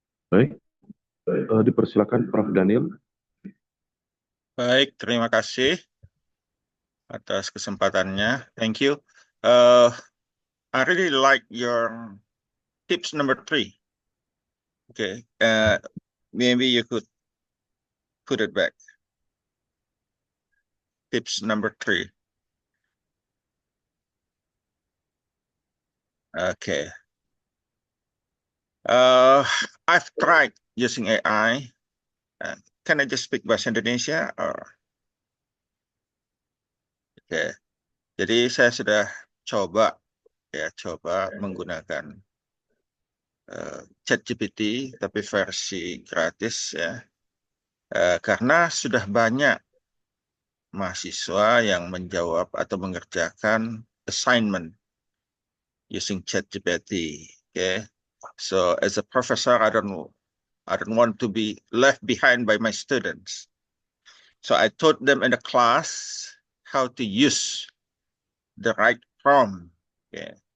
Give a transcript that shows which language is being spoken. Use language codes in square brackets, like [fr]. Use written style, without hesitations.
[id] Baik, dipersilakan Prof. Daniel. Baik, terima kasih atas kesempatannya. [en] Thank you. I really like your tips number 3. Okay. Maybe you could put it back. Tips number 3. Okay. I've tried using AI. Can I just speak bahasa Indonesia or? [id] Okay. Jadi saya sudah coba menggunakan ChatGPT tapi versi gratis ya. Karena sudah banyak mahasiswa yang menjawab atau mengerjakan assignment [en] using ChatGPT. Okay. So as a professor, I don't want to be left behind by my students. So I taught them in the class how to use the right prompt. Okay.